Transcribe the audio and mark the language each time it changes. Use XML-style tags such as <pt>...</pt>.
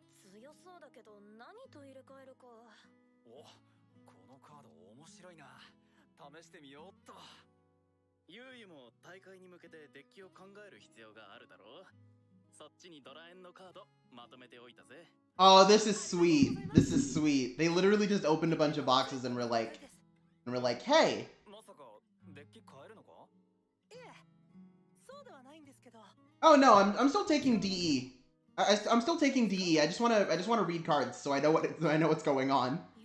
<ja>強そうだけど何と入れ替えるか。お、このカード面白いな。試してみようっと。ゆうゆも大会に向けてデッキを考える必要があるだろう。そっちにドラエンのカードまとめておいたぜ。</ja> <en>Oh, this is sweet. This is sweet. They literally just opened a bunch of boxes and were like, hey.</en> <ja>まさかデッキ変えるのか？いえ、そうではないんですけど。</ja> <en>Oh no, I'm still taking DE. I'm still taking DE. I just wanna read cards so I know what's going on.</en>